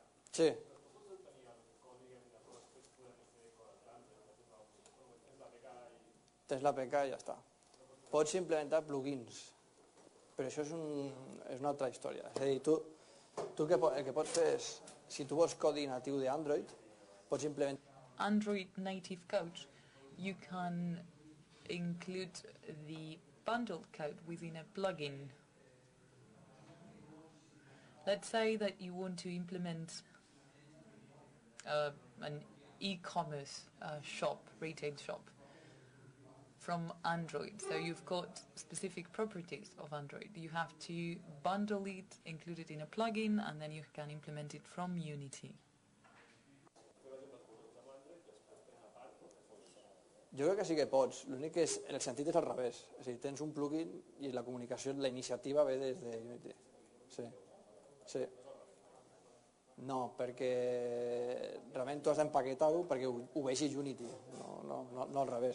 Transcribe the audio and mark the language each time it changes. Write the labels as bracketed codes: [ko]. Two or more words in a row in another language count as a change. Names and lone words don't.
[ca] Sí. Tens l'APK i ja està. Pots implementar plugins, però això és una altra història. És a dir, tu el que pots fer és, si tu vols codi natiu d'Android, pots implementar... [en] Android native code, you can include the bundled code within a plugin. Let's say that you want to implement an e-commerce shop, retail shop, from Android. So you've got specific properties of Android. You have to bundle it, include it in a plugin, and then you can implement it from Unity. [ca] Jo crec que sí que pots, l'únic que és, el sentit és al revés. És a dir, tens un plugin i la comunicació, la iniciativa ve des de Unity. Sí, sí. No, perquè realment tu has d'empaquetar-ho perquè ho vegi Unity, no al revés.